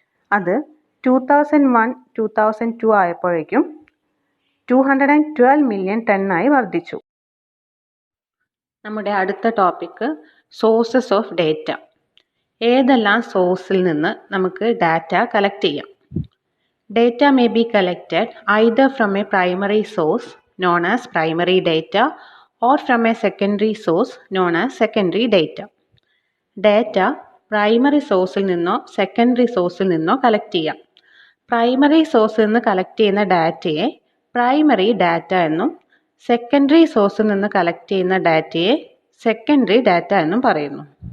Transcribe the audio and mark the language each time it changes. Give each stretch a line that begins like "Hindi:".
Malayalam: അത് 2001-2002 ആയപ്പോഴേക്കും 212 മില്യൺ ടണ്ണായി വർദ്ധിച്ചു. നമ്മുടെ അടുത്ത ടോപ്പിക്ക് സോഴ്സസ് ഓഫ് ഡേറ്റ. ഏതെല്ലാം സോഴ്സിൽ നിന്ന് നമുക്ക് ഡാറ്റ കളക്ട് ചെയ്യാം?
English: Data may be collected either from a primary source known as primary data or from a secondary source known as secondary data.
Malayalam: Data primary സോഴ്സിൽ നിന്നോ സെക്കൻഡറി സോഴ്സിൽ നിന്നോ collect ചെയ്യാം. പ്രൈമറി സോഴ്സിൽ നിന്ന് കളക്ട് ചെയ്യുന്ന ഡാറ്റയെ പ്രൈമറി ഡാറ്റ എന്നും സെക്കൻഡറി സോഴ്സിൽ നിന്ന് കളക്ട് ചെയ്യുന്ന ഡാറ്റയെ സെക്കൻഡറി ഡാറ്റ എന്നും പറയുന്നു.